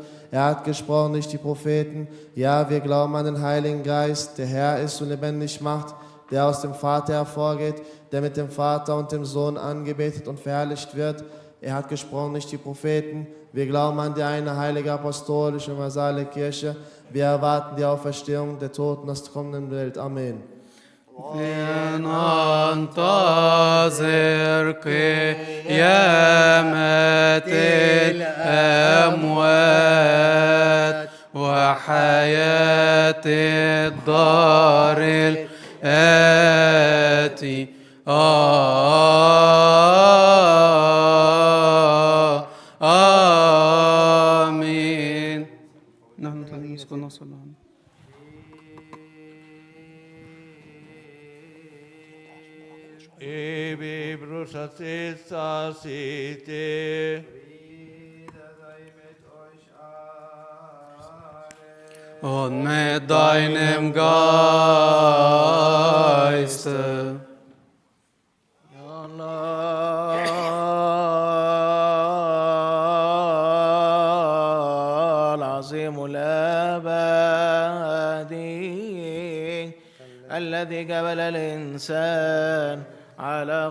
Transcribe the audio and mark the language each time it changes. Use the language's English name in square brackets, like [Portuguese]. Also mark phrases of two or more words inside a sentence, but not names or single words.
[German] Er hat gesprochen durch die Propheten. Ja, wir glauben an den Heiligen Geist, der Herr ist und lebendig macht, der aus dem Vater hervorgeht, der mit dem Vater und dem Sohn angebetet und verherrlicht wird. Er hat gesprochen durch die Propheten. Wir glauben an die eine heilige apostolische universale Kirche. Wir erwarten die Auferstehung der Toten aus der kommenden Welt. Amen. [Arabic] ننتظر قيامة الأموات وحياة الدار الآتي آمين. نحن نسكن نصلي. Ebi brusatsitsa site. [German] Und mit deinem Geiste. [Arabic] يا الله العظيم الأبدي الذي قبل الإنسان على